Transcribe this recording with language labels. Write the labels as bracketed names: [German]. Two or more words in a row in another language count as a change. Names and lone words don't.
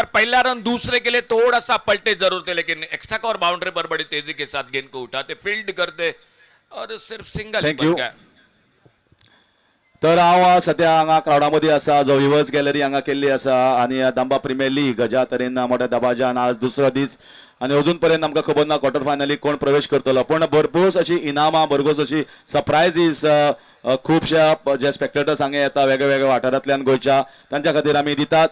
[Hindi] पहला रन दूसरे के लिए थोड़ा सा पलटे जरूर थे लेकिन [English] extra cover boundary [Hindi] पर बड़ी तेजी के साथ गेंद को उठाते फील्ड करते और सिर्फ सिंगल बन गया। [Konkani] तर हांव सध्या हांगा क्राउडामध्ये आसा, जो [English] viewers gallery [Konkani] हांगा केल्ली आसा आणि दांबा प्रीमियर लीग ज्या तरेन मोठ्या दबाज्यान आज दुसरो दीस आणि अजून पर्यंत आमकां खबर ना क्वार्टर फायनलीक कोण प्रवेश करतलो, पण भरपूर अशी इनामां, भरपूर अशी सरप्रायझीस खुबशा जे स्पेक्टेटर्स हांगा येता वेगळ्या वेगळ्या वाठारांतल्यान गोंयच्या, तांच्या खातीर आमी दितात।